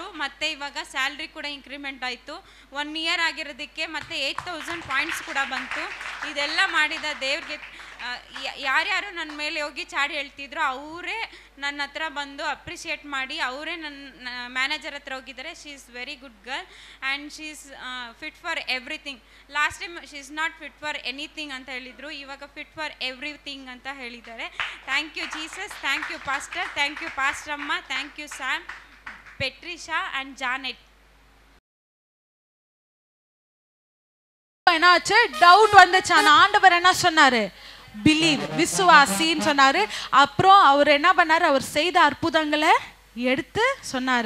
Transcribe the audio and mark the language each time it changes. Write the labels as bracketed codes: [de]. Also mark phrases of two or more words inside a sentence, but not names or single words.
[kn] ಮತ್ತು ಇವಾಗ ಸ್ಯಾಲ್ರಿ ಕೂಡ ಇಂಕ್ರಿಮೆಂಟ್ ಆಯಿತು. 1 ಇಯರ್ ಆಗಿರೋದಕ್ಕೆ ಮತ್ತು 8,000 ಪಾಯಿಂಟ್ಸ್ ಕೂಡ ಬಂತು. ಇದೆಲ್ಲ ಮಾಡಿದ ದೇವ್ರಿಗೆ ಯಾರ್ಯಾರು ನನ್ನ ಮೇಲೆ ಹೋಗಿ ಚಾಡಿ ಹೇಳ್ತಿದ್ರು ಅವರೇ ನನ್ನ ಹತ್ರ ಬಂದು ಅಪ್ರಿಷಿಯೇಟ್ ಮಾಡಿ ಅವರೇ ನನ್ನ ಮ್ಯಾನೇಜರ್ ಹತ್ರ ಹೋಗಿದ್ದಾರೆ. [en] She is very good girl and she is fit for everything. Last time she is not fit for anything [kn] ಅಂತ ಹೇಳಿದರು, ಇವಾಗ [en] fit for everything [kn] ಅಂತ ಹೇಳಿದ್ದಾರೆ. [en] Thank you Jesus, thank you pastor, thank you pastoramma, thank you Sam, [ta] பெட்ரிஷா அண்ட் ஜானெட். என்னாச்சு, டவுட் வந்துச்சு. ஆண்டவர் என்ன சொன்னாரு, பிலீவ், விசுவாசின்னு சொன்னாரு. அப்புறம் அவர் என்ன பண்ணாரு, அவர் செய்த அற்புதங்களை எடுத்து சொன்னார்.